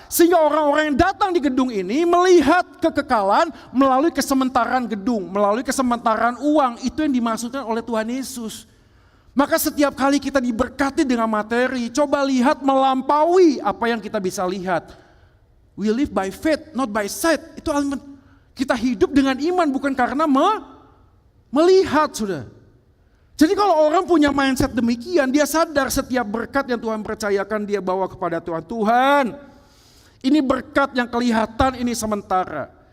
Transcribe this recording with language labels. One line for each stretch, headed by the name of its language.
Indonesian: Sehingga orang-orang yang datang di gedung ini melihat kekekalan melalui kesementaraan gedung, melalui kesementaraan uang. Itu yang dimaksudkan oleh Tuhan Yesus. Maka setiap kali kita diberkati dengan materi, coba lihat melampaui apa yang kita bisa lihat.
English: We live by faith, not by sight.
Indonesian: Itu kita hidup dengan iman bukan karena melihat sudah. Jadi kalau orang punya mindset demikian, dia sadar setiap berkat yang Tuhan percayakan dia bawa kepada Tuhan. Tuhan, ini berkat yang kelihatan ini sementara.